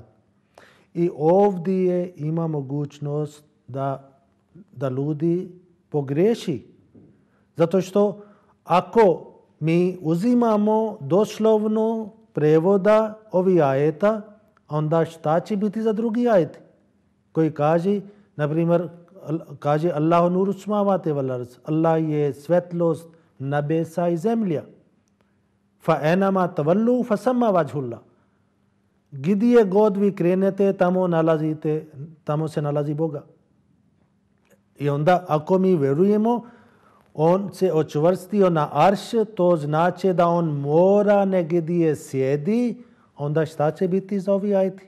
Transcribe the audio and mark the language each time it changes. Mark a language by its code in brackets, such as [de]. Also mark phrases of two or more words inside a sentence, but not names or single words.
[bs] I ovdje ima mogućnost da ljudi pogreši. Zato što ako mi uzimamo doslovno prevoda ovih ajeta, onda šta će biti za drugi ajeti? Koji kaže, na primjer, kaže [ar] الله نور السماوات والأرض. [bs] Allah je svetlost nebesa i zemlja. [ar] فأينما تولوا فثم وجه الله. [bs] Gdje god vi krenete, tamo se nalazi Boga. I onda ako mi vjerujemo, on se očvrstio na arš, to znači da on mora negdje sjedi, onda šta će biti za ovi ajeti?